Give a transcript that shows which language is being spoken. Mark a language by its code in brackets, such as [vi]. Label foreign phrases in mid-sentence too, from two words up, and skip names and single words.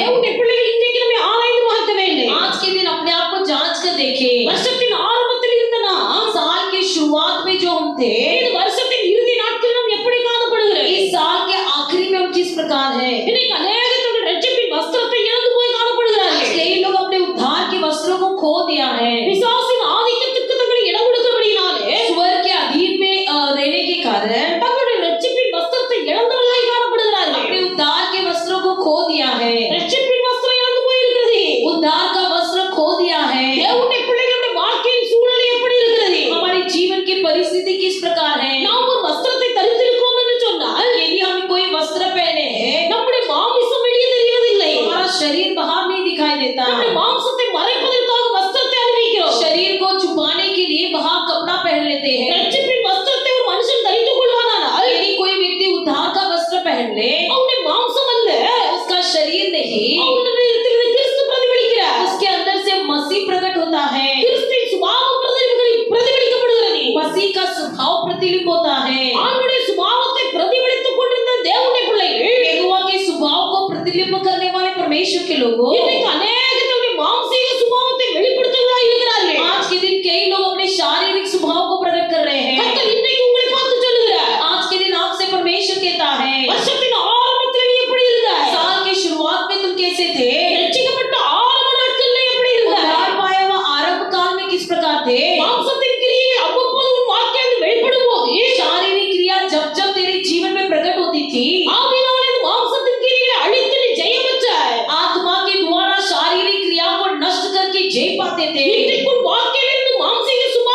[ta] தேவனுடைய பிள்ளைகள் இன்றைக்கு நம்ம ஆராய்ந்து பார்க்க வேண்டும். [hi] आज के दिन अपने आप को जांच कर देखे। [ta] வருஷத்தின் ஆரம்பத்தில் இருந்த நாம் [hi] साल की शुरुआत में जो हम थे, [ta] இந்த வருஷத்தின் இறுதி நாட்கள் நாம் எப்படி காணப்படுகிறோம்? [hi] इस साल के आखिरी में हम किस प्रकार है। [ta] இன்னைக்கு அநேக தங்கள் ரட்சிப்பின் வஸ்திரத்தை இழந்து போய் காணப்படுகிறார்கள். [hi] कई लोग अपने उद्धार के वस्त्रों को खो दिया है। [ta] பிசாசின் ஆதிக்கத்துக்கு தங்களை இடம் கொடுக்கிறபடியினாலே [hi] स्वर के अधीन में रहने के कारण [ta] தங்களுடைய ரட்சிப்பின் வஸ்திரத்தை இழந்தவர்களாய் காணப்படுகிறார்கள். [hi] अपने उद्धार के वस्त्रों को खो दिया है। [ta] ரட்சிப்பின் வஸ்திரம் இழந்து போயிருக்கிறது. [hi] उद्धार का वस्त्र खो दिया है। [ta] தேவனுடைய பிள்ளைகளுடைய வாழ்க்கையின் சூழ்நிலை எப்படி இருக்கிறது? [hi] हमारे जीवन की परिस्थिति किस प्रकार है। [ta] நாம் ஒரு வஸ்திரத்தை தரித்திருக்கிறோம் என்று சொன்னால் [hi] यदि हम कोई वस्त्र पहने हैं, [ta] நம்முடைய மாமிசம் வெளியே தெரிவதில்லை. [hi] हमारा शरीर बाहर नहीं दिखाई देता। [ta] நம்முடைய மாம்சத்தை மறைப்பதற்காக வஸ்திரத்தை அணிவிக்கிறோம். [hi] शरीर को छुपाने के लिए बाहर कपड़ा पहन लेते हैं। [ta] ரட்சிப்பின் வஸ்திரத்தை ஒரு மனுஷன் தரித்துக் கொள்வானானால் [hi] यदि कोई व्यक्ति उद्धार का वस्त्र पहन ले, [ta] அவனுடைய மாம்சம் அல்ல, [hi] उसका शरीर नहीं, [ta] அவனுடைய கிறிஸ்து பிரதிபலிக்கிறார். [hi] उसके अंदर से मसीह प्रकट होता है। [ta] கிறிஸ்துவின் சுபாவம் பிரதிபலிக்கப்படுகிறது. [hi] मसीह का स्वभाव प्रतिबिंब होता है। [ta] ஆண்டுடைய சுபாவத்தை பிரதிபலித்துக் கொண்டிருந்த தேவனுடைய பிள்ளைகள் [hi] यहोवा के स्वभाव को प्रतिबिंब करने वाले परमेश्वर के लोगों, [ta] இன்றைக்கு அநேக தங்களுடைய மாம்சீக சுபாவத்தை வெளிப்படுத்துவதாக இருக்கிறார்கள். [hi] आज के दिन कई लोग अपने शारीरिक स्वभाव को प्रकट कर रहे हैं। [ta] கர்த்தர் இன்றைக்கு உங்களை பார்த்து சொல்லுகிறார், [hi] आज के दिन आपसे परमेश्वर कहता है, [ta] வருஷத்தின் ஆரம்பத்தில் நீ எப்படி இருந்தாய்? [hi] साल की शुरुआत में तुम कैसे थे, [ta] ரட்சிக்கப்பட்ட ஆரம்ப நாட்களில் எப்படி இருந்தாய்? [hi] उद्धार पाया हुआ आरंभ काल में किस प्रकार थे। [ta] மாம்சத்தின் கிரியைகள் அவ்வப்போது உன் வாழ்க்கையில் வெளிப்படும் போது [hi] शारीरिक क्रिया जब जब तेरे जीवन में प्रकट होती थी, [ta] ஆவியினாலே இந்த மாம்சத்தின் கிரியைகளை அழித்து நீ ஜெயம் பெற்றாய். [hi] आत्मा के द्वारा शारीरिक क्रिया को नष्ट करके जय पाते थे। [ta] இன்றைக்கு உன் வாழ்க்கையிலிருந்து மாம்சீக